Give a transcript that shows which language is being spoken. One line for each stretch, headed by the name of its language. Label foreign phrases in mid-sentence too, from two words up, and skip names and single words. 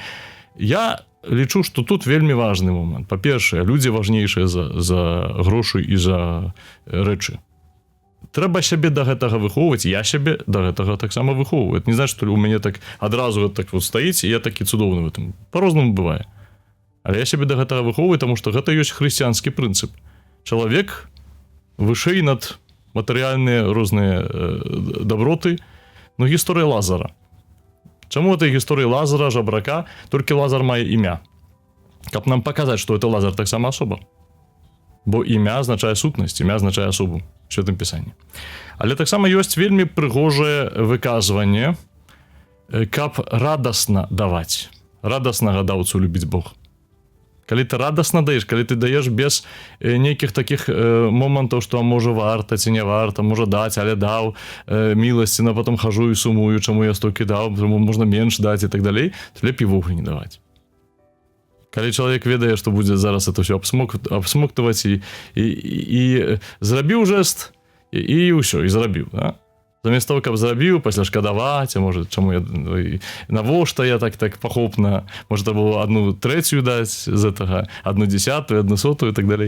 Belarusian: Я лічу, што тут вельмі важны момант. Па-першае, людзі важнейшыя за грошы і за рэчы. Трэба сябе да гэтага выхоўваць, я сябе да гэтага таксама выхоўваю.
Russian: Не значит,
Belarusian: што у мяне так адразу так вот стаіць, і я такі цудоўны
Russian: в этом.
Belarusian: По-рознаму бывае. Але я сябе да гэтага выхоўваю, таму што гэта ёсць хрысціянскі прынцып. Чалавек вышэй над матэрыяльныя розныя даброты, но гісторыя Лазара. Чаму этой гісторыі Лазара, жабрака, толькі Лазар мае імя? Каб нам паказаць, што это Лазар таксама асоба. Бо імя азначае сутнасць, імя азначае асобу в Святым Пісанні. Але таксама ёсць вельмі прыгожае выказванне, каб радасна даваць. Радаснага даўцу любіць Бог. Калі ты радасна даеш, калі ты даеш без нейкіх такіх момантаў, што можа варта ці не варта, можа даць, але даў міласці,
Russian: но потом
Belarusian: хожу і сумую, чаму я столькі даў, чаму можна менш даць і так далей, то лепей вогуле не даваць. Калі чалавек ведае, што будзе зараз это ўсё абсмоктаваць і зрабіў жэст, і ўсё, і зрабіў. Да? Замест того, каб зрабіў, пасля шкадаваць, а можа, чаму я, навошта я так пахопна, можа, трэба было 1/3 даць з гэтага, 1/10, 1/100 і так далей.